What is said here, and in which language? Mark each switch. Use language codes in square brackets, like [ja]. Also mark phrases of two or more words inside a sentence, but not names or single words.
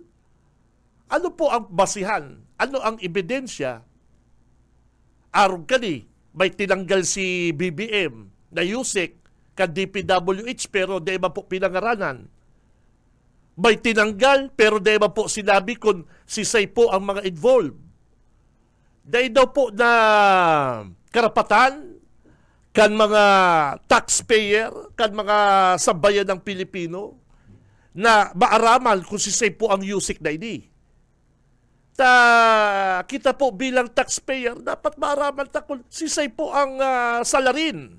[tl] Ano po ang basihan? Ano ang ebidensya? [bik] Araw kani, may tinanggal si BBM na Yusek ka DPWH pero di ba po pinangaranan? [tl] May tinanggal pero di ba po sinabi kung sisay po ang mga involved? [bik] Dahil daw po na karapatan kan mga taxpayer, kan mga sambayan ng Pilipino na maaraman kung sisay po ang Yusek na ini. Kita po bilang taxpayer, dapat maaraman ta kung sisay po ang salarin.